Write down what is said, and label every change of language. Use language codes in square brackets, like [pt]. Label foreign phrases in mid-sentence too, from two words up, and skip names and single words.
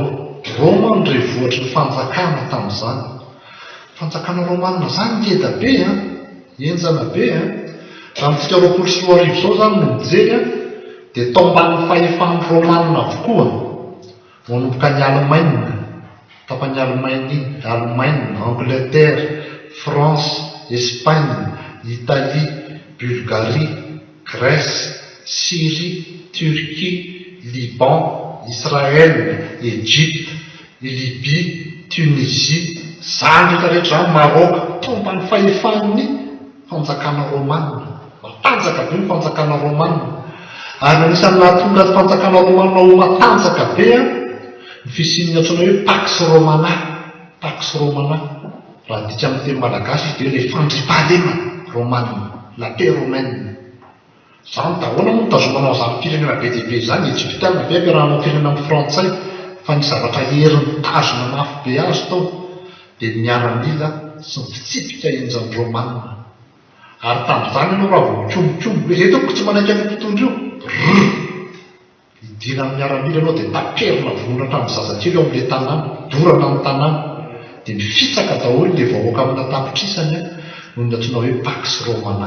[mg] Roma ny renivohitry ny fanjakana tamin'izany. Fanjakana Romana zany ngeda be enjana be raha mitsika 24 zao zany no mijery dia tao ambanin'ny fahefan'ny Romana avokoa manomboka ny Allemagne, tapany Allemagne, Angleterre, France, Espagne, Italie, Bulgarie, Grèce, Syrie, Turquie, Liban, Israël, Égypte, Libye, Tunisie, zany rehetrarehetra, Maroc, tombany fahefan'ny fanjakana Romana. Matanjaka be ny fanjakana Romana. Ary anisan'ny nahatonga ny fanjakana Romana ho matanjaka be ny fisian'ny antsoina hoe Pax Romana. Pax Romana raha dika amin'ny teny malagasy dia le fandriam-pahalemana Romana, [fr] la paix romaine. [mg] Zany daholo moa nitazomanao zany firenena be dia be zany Egyptiana be ampiarahanao firenena amin'ny Frantsay fa ny zavatra herin'ny tazona mafy be azy tao dia ny miaramila sy ny fitsipika enjan'ny Romana. Ary tamin'izany ianao raha vao komikomo hoe etoko tsy manaiky amin'ny mpitondra io idina amin'ny miaramila ianao dia taperina vonona tamin'ny zazakely eo amin'ilay tanàna, dorana amin'ny tanàna dia mifitsaka daholo ilay vahoaka amina tapitrisany noho ny antsoina hoe Pax Romana.